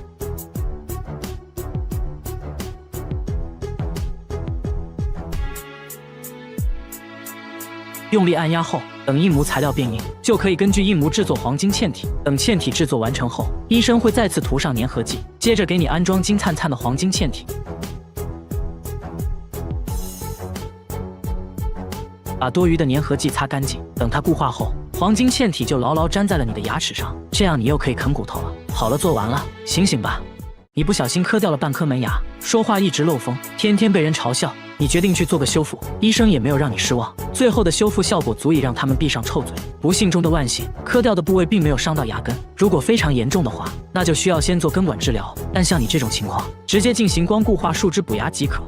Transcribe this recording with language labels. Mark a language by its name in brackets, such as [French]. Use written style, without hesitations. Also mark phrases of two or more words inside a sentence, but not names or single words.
[Chinese] 用力按压後，等印模材料变硬，就可以根据印模制作黄金嵌體。等嵌體制作完成後，醫生會再次塗上粘合劑，接着給你安裝金燦燦的黃金嵌體。把多餘的粘合劑擦乾淨，等它固化後，黃金嵌體就牢牢粘在了你的牙齒上，這樣你又可以啃骨頭了。好了，做完了，醒醒吧！你不小心磕掉了半顆門牙，說話一直漏風，天天被人嘲笑。你決定去做個修復，醫生也沒有讓你失望，最後的修復效果足以讓他們閉上臭嘴。不幸中的萬幸，磕掉的部位並沒有傷到牙根。如果非常嚴重的話，那就需要先做根管治療。但像你這種情況，直接進行光固化樹脂補牙即可。